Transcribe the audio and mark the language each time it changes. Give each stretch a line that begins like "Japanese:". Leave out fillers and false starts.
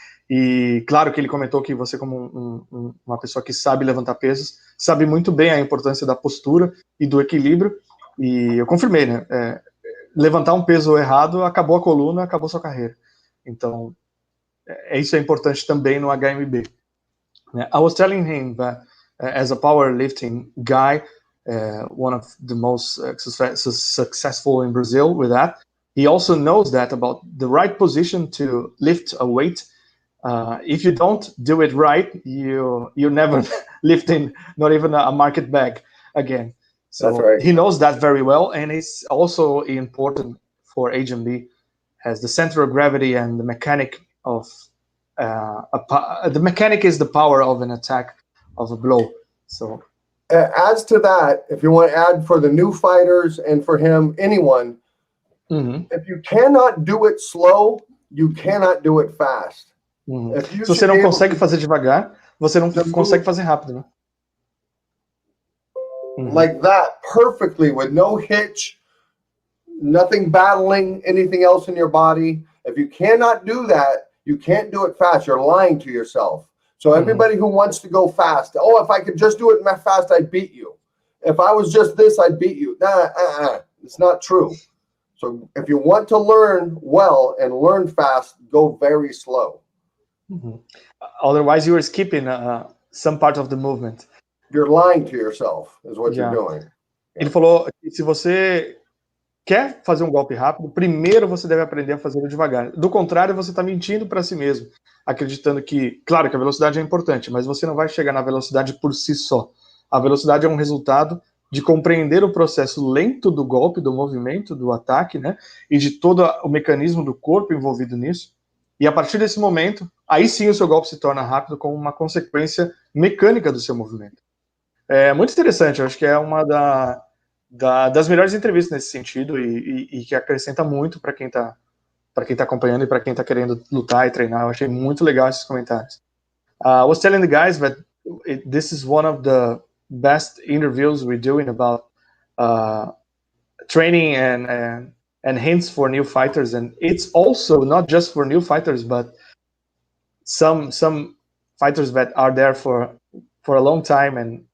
Portuguese: E claro que ele comentou que você, como uma pessoa que sabe levantar pesos, sabe muito bem a importância da postura e do equilíbrio, e eu confirmei, né? Levantar um peso errado, acabou a coluna, acabou sua carreira. Então, isso é importante também no HMB.
English: I was telling him that as a powerlifting guy, one of the most successful in Brazil with that, he also knows that about the right position to lift a weight. If you don't do it right, you never lifting, not even a market bag again. So that's right. He knows that very well, and it's also important for HMB as the center of gravity and the mechanic of the mechanic is the power of an attack, of a blow. So as to that, if you want to add for the new fighters and for him, anyone, if you cannot do it slow, you cannot do it fast.
Portuguese: Se você não consegue fazer devagar, você não consegue fazer rápido, né?
English: Like that, perfectly, with no hitch, nothing battling anything else in your body. If you cannot do that, you can't do it fast. You're lying to yourself. So everybody who wants to go fast, if I could just do it fast, I'd beat you. If I was just this, I'd beat you. It's not true. So if you want to learn well and learn fast, go very slow. Otherwise, you are skipping some part of the movement. You're lying to yourself, is what you're doing.
Portuguese: Ele falou que se você quer fazer um golpe rápido, primeiro você deve aprender a fazê-lo devagar. Do contrário, você está mentindo para si mesmo, acreditando que, claro que a velocidade é importante, mas você não vai chegar na velocidade por si só. A velocidade é um resultado de compreender o processo lento do golpe, do movimento, do ataque, né? E de todo o mecanismo do corpo envolvido nisso. E a partir desse momento, aí sim o seu golpe se torna rápido como uma consequência mecânica do seu movimento. É muito interessante, eu acho que é uma das melhores entrevistas nesse sentido e que acrescenta muito para quem tá acompanhando e para quem tá querendo lutar e treinar. Eu achei muito legal esses comentários.
English: I was telling the guys that this is one of the best interviews we're doing about training and hints for new fighters, and it's also not just for new fighters, but some fighters that are there for a long time and